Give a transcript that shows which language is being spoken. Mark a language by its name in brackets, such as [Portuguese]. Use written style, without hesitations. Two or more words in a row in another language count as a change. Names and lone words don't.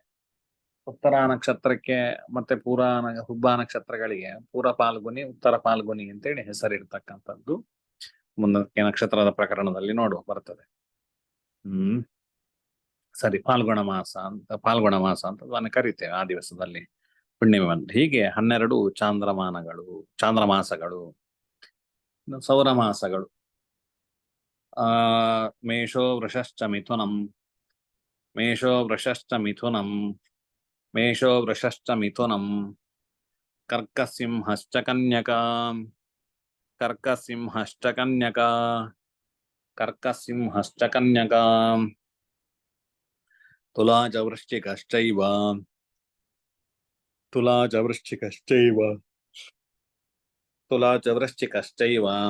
[Kannada] ಉತ್ತರ ನಕ್ಷತ್ರಕ್ಕೆ ಮತ್ತೆ ಹುಬ್ಬ ನಕ್ಷತ್ರಗಳಿಗೆ ಪೂರ್ವ ಫಾಲ್ಗುನಿ, ಉತ್ತರ ಫಾಲ್ಗುನಿ ಅಂತೇಳಿ ಹೆಸರಿರ್ತಕ್ಕಂಥದ್ದು ಮುಂದಕ್ಕೆ ನಕ್ಷತ್ರದ ಪ್ರಕರಣದಲ್ಲಿ ಬರ್ತದೆ. ಸರಿ, ಫಾಲ್ಗುಣ ಮಾಸ ಅಂತ ಅದನ್ನು ಕರಿತೇವೆ. ಆ ದಿವಸದಲ್ಲಿ ಹುಣ್ಣಿಮೆ ಬಂದ್ರೆ ಹೀಗೆ 12 ಚಾಂದ್ರಮಾಸಗಳು, ಸೌರಮಾಸಗಳು. [Sanskrit] ಮೇಷೋ ವೃಷಶ್ಚ ಮಿಥುನಂ, ಮೇಷೋ ವೃಷಶ್ಚ ಮಿಥುನಂ, ಮೇಷೋ ವೃಷಶ್ಚ ಮಿಥುನಂ, ಕರ್ಕಸಿಂಹಶ್ಚ ಕನ್ಯಕಾ, ಕರ್ಕಸಿಂಹಶ್ಚ ಕನ್ಯಕಾ, ಕರ್ಕಸಿಂಹಶ್ಚ ಕನ್ಯಕಾ, ತುಲಾ ಚ ವೃಶ್ಚಿಕಶ್ಚೈವ, ತುಲಾ ಚ ವೃಶ್ಚಿಕಶ್ಚೈವ, ತುಲಾ ಚ ವೃಶ್ಚಿಕಶ್ಚೈವ,